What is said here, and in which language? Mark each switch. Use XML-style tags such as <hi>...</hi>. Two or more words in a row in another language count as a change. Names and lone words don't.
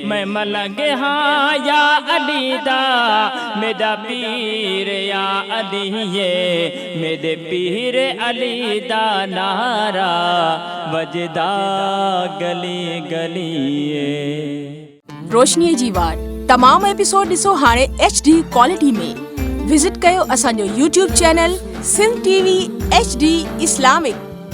<pa>میں ملنگ ہاں یا علی دا، میرا پیر یا علی اے، میرے پیر علی دا نعرہ وجدا گلی گلی اے.</pa> <sd>रोशनी जी वार तमाम एपिसोड ॾिसो हाणे</sd> <en>HD quality</en> <sd>में। विजिट कयो असांजो YouTube चैनल सिंध TV HD इस्लामिक।</sd>